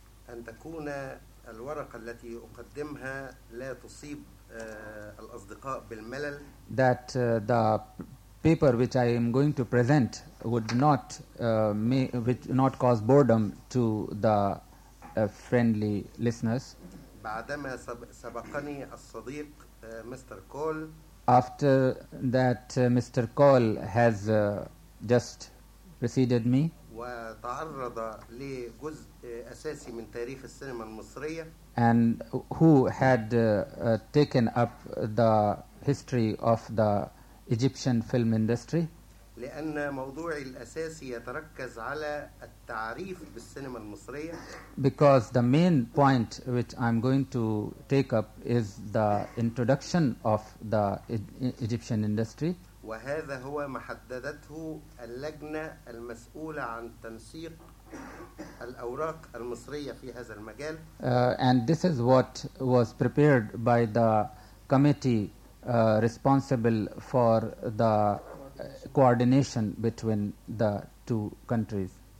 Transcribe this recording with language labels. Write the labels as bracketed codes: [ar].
[ar] أن تكون الورقة التي أقدمها لا تصيب الأصدقاء بالملل. [en] That the paper which I am going to present would not not cause boredom to the friendly listeners. [ar] بعدما سبقني الصديق مستر كول. [en] After that, Mr. Cole has just preceded me. [ar] وتعرض لجزء أساسي من تاريخ السينما المصرية. [en] And who had taken up the history of the Egyptian film industry. [ar] لأن موضوعي الأساسي يتركز على التعريف بالسينما المصرية. [en] Because the main point which I'm going to take up is the introduction of the Egyptian industry. [ar] وهذا هو ما حددته اللجنة المسؤولة عن تنسيق الأوراق المصرية في هذا المجال. [en] And this is what was prepared by the committee responsible for the coordination between the two countries.